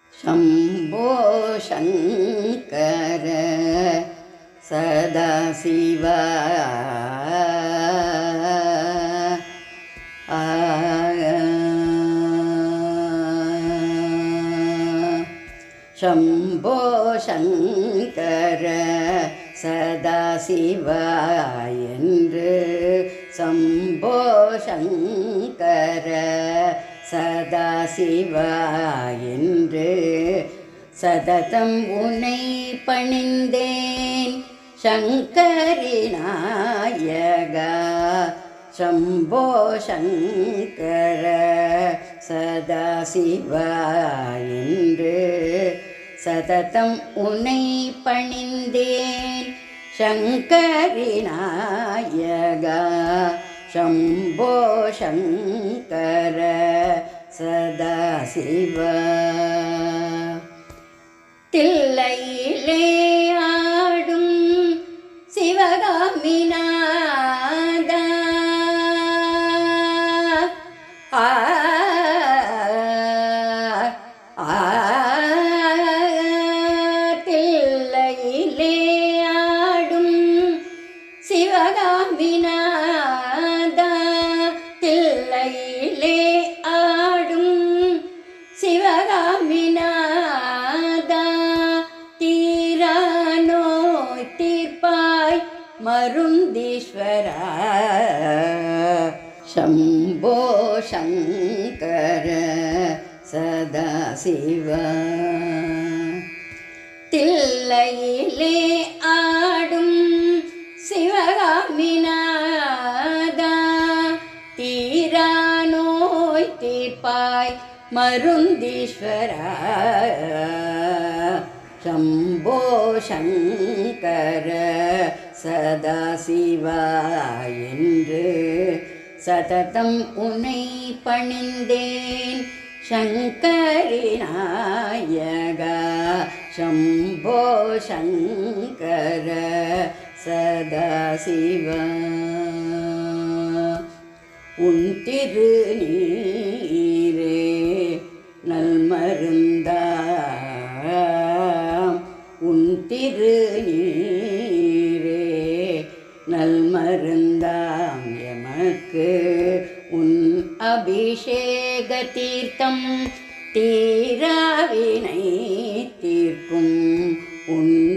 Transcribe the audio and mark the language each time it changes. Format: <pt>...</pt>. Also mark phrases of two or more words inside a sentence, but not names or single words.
<sa>शम्भो शङ्कर सदाशिव शम्भो शङ्कर सदाशिव என்று शम्भो शङ्कर</sa> <ta>सदाशिव என்று சததம் உன்னை பணிந்தேன் சங்கரி நாயகா</ta> <sa>शम्भो शङ्कर</sa> <ta>सदाशिव என்று சததம் உன்னை பணிந்தேன் சங்கரி நாயகா</ta> <sa>शम्भो शङ्कर सदाशिव</sa> <ta>தில்லையிலே ஆடும் சிவகாமிநாதா தில்லையிலே ஆடும் சிவகாமிநாதா தில்லையிலே ஆடும் சிவகாமிநாதா தீரா நோய் தீர்ப்பாய் மருந்தீஸ்வரா</ta> <sa>शम्भो शङ्कर सदाशिव</sa> <ta>தில்லையிலே ஆடும் சிவகாமிநாதா தீரா நோய் தீர்ப்பாய் மருந்தீஸ்வரா</ta> <sa>शम्भो शङ्कर सदाशिव</sa> <ta>என்று சததம் உன்னை பணிந்தேன் சங்கரி நாயகா</ta> <sa>शम्भो शङ्कर</sa> <ta>सदाशिव உன் திருநீரே நல்மருந்தாம் உன் திருநீரே நல்மருந்தாம் எமக்கு உன் அபிஷேக தீர்த்தம் தீராவினை தீர்க்கும் உன்</ta>